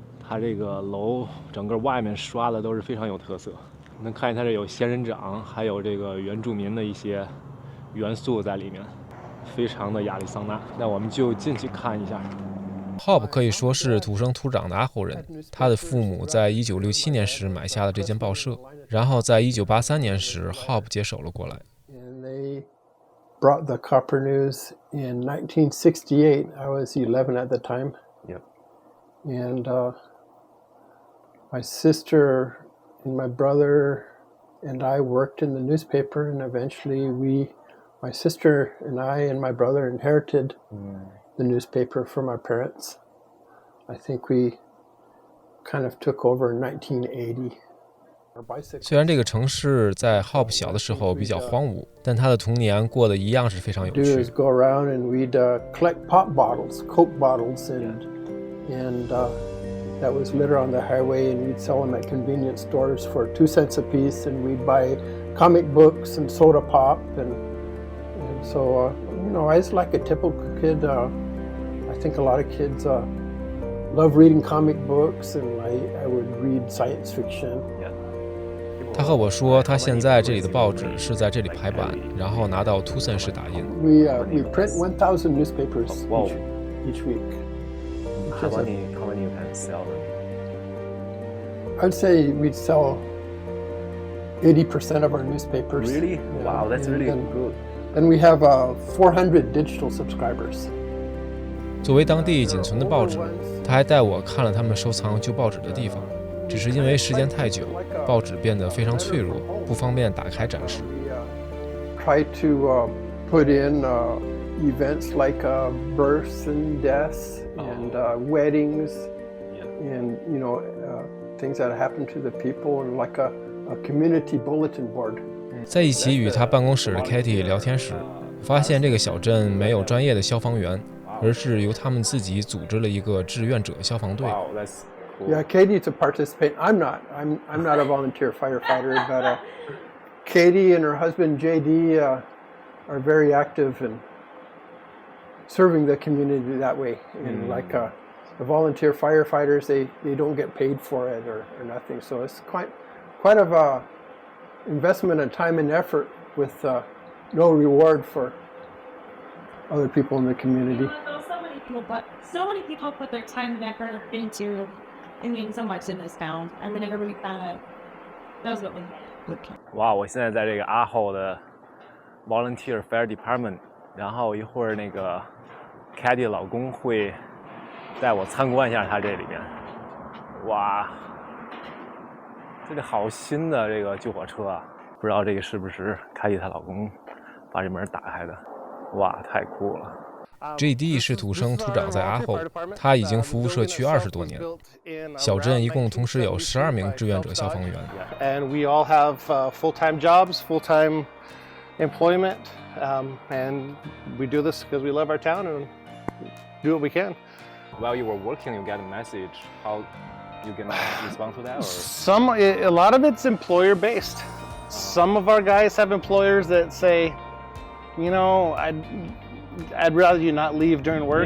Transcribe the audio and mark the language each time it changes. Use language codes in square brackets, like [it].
[zh] 它这个楼整个外面刷的都是非常有特色，能看见它这有仙人掌，还有这个原住民的一些元素在里面，非常的亚利桑那。那我们就进去看一下。 Hob 可以说是土生土长的阿猴人，他的父母在1967年时买下了这间报社，然后在1983年时 Hob 接手了过来。 [en] And they brought the Copper News in 1968. I was 11 at the time. Yep. And my sister and my brother and I worked in the newspaper, and eventually my sister and I and my brother inherited the newspaper from our parents. I think we kind of took over in 1980. [zh] 虽然这个城市在 Hob 小的时候比较荒芜，但他的童年过得一样是非常有趣。 [en] Do is go around and we'd collect pop bottles, Coke bottles, and that was litter on the highway, and we'd sell them at convenience stores for 2 cents a piece, and we'd buy comic books and soda pop, and so I was like a typical kid. I think a lot of kids love reading comic books, and I would read science fiction. [zh] 他和我说，他现在这里的报纸是在这里排版，然后拿到图森市打印。 [en] We print 1,000 newspapers each week. How many you can sell them? I'd say we'd sell 80% of our newspapers. Really? Yeah. Wow, that's really good. And we have 400 digital subscribers. [zh] 作为当地仅存的报纸，他还带我看了他们收藏旧报纸的地方。只是因为时间太久，报纸变得非常脆弱，不方便打开展示。 [en] Try to put in events like births and deaths and weddings, and things that happen to the people, and like a community bulletin board. [zh] 在一起与他办公室的 Katie 聊天时，发现这个小镇没有专业的消防员，而是由他们自己组织了一个志愿者消防队。 [en] Wow, that's cool. Yeah, Katie to participate. I'm not. I'm not a volunteer firefighter, but Katie and her husband JD are very active in serving the community that way. And like the volunteer firefighters, they don't get paid for it or nothing. So it's quite of a investment of time and effort with no reward for other people in the community. So many people put their time and effort into doing so much in this town, and then everybody kind of knows what we need. [zh] 哇，我现在在这个阿后的 Volunteer Fire Department， 然后一会儿那个 Katie 老公会带我参观一下他这里面。哇，这个好新的这个救火车啊！不知道这个是不是 Katie 她老公把这门打开的？哇，太酷了！ JD 是土生土长在阿后，他已经服务社区20多年。小镇一共同时有12名志愿者消防员。 [en] And we all have full-time jobs, full-time employment, and we do this because we love our town and do what we can. While you were working, you get a message. How you gonna respond to that? Or? A lot of it's employer-based. Some of our guys have employers that say, you know, I'd rather you not leave during work.